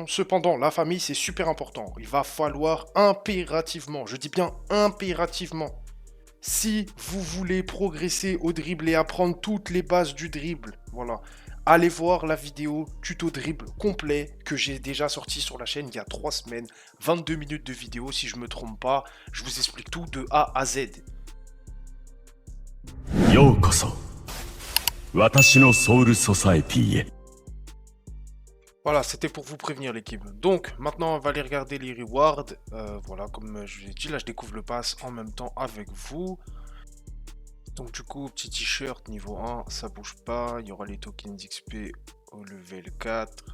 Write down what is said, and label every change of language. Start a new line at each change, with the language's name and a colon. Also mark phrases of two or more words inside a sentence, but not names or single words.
French: Cependant, la famille, c'est super important. Il va falloir impérativement, je dis bien impérativement, si vous voulez progresser au dribble et apprendre toutes les bases du dribble, voilà, allez voir la vidéo tuto dribble complet que j'ai déjà sorti sur la chaîne il y a 3 semaines. 22 minutes de vidéo si je me trompe pas. Je vous explique tout de A à Z.
Japanese: ようこそ私のソウルソサエティへ
French: Voilà, c'était pour vous prévenir l'équipe. Donc, maintenant, on va aller regarder les rewards. Voilà, comme je l'ai dit, là, je découvre le pass en même temps avec vous. Donc, du coup, petit t-shirt niveau 1, ça bouge pas. Il y aura les tokens d'XP au level 4.